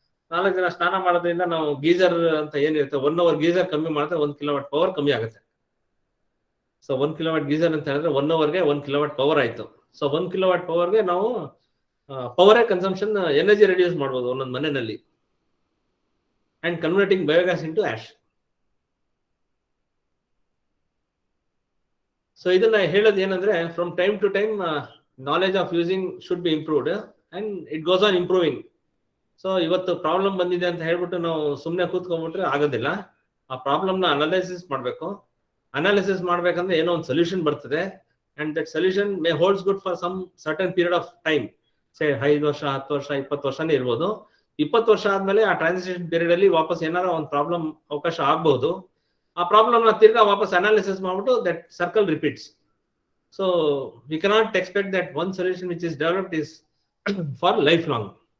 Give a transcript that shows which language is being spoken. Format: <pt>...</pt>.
<kn>4 ಜನ ಸ್ನಾನ ಮಾಡೋದ್ರಿಂದ ನಾವು ಗೀಜರ್ ಅಂತ ಏನಿರುತ್ತೆ 1 hour ಗೀಜರ್ ಕಮ್ಮಿ ಮಾಡಿದ್ರೆ 1 ಕಿಲೋವಾಟ್ ಪವರ್ ಕಮ್ಮಿ ಆಗುತ್ತೆ. ಸೊ 1 ಕಿಲೋವಾಟ್ ಗೀಜರ್ ಅಂತ ಹೇಳಿದ್ರೆ 1 hourಗೆ 1 ಕಿಲೋವಾಟ್ ಪವರ್ ಆಯ್ತು. ಸೊ 1 ಕಿಲೋವಾಟ್ ಪವರ್ಗೆ ನಾವು ಪವರ್ ಕನ್ಸಂಪ್ಷನ್ ಎನರ್ಜಿ ರೆಡ್ಯೂಸ್ ಮಾಡ್ಬೋದು ಒಂದೊಂದು ಮನೆಯಲ್ಲಿ</kn> <en>and converting biogas into ash. So</en> <kn>ಇದನ್ನ ಹೇಳೋದು ಏನಂದ್ರೆ</kn> <en>from time to time knowledge of using should be improved and it goes on improving.</en> <kn>So ಇವತ್ತು ಪ್ರಾಬ್ಲಮ್ ಬಂದಿದೆ ಅಂತ ಹೇಳ್ಬಿಟ್ಟು ನಾವು ಸುಮ್ಮನೆ ಕೂತ್ಕೊಂಡ್ಬಿಟ್ರೆ ಆಗೋದಿಲ್ಲ. ಆ ಪ್ರಾಬ್ಲಮ್ನ ಅನಾಲಿಸಿಸ್ ಮಾಡಬೇಕು. ಅನಾಲಿಸಿಸ್ ಮಾಡ್ಬೇಕಂದ್ರೆ ಏನೋ ಒಂದು ಸೊಲ್ಯೂಷನ್ ಬರ್ತದೆ</kn> <en>and that solution may holds good for some certain period of time.</en> <kn>say 5 ವರ್ಷ 10 ವರ್ಷ 20 ವರ್ಷನೇ ಇರ್ಬೋದು. 20 ವರ್ಷ ಆದ್ಮೇಲೆ ಆ ಟ್ರಾನ್ಸಿಷನ್ ಪೀರಿಯಡ್ ಅಲ್ಲಿ ವಾಪಸ್ ಏನಾರ ಒಂದು ಪ್ರಾಬ್ಲಮ್ ಅವಕಾಶ ಆಗ್ಬಹುದು. ಆ ಪ್ರಾಬ್ಲಮ್ ನ ತಿರ್ಗಾ ವಾಪಸ್ ಅನಾಲಿಸಿಸ್ ಮಾಡ್ಬಿಟ್ಟು</kn> <en>That circle repeats. So we cannot expect that one solution which is developed is for life long.</en>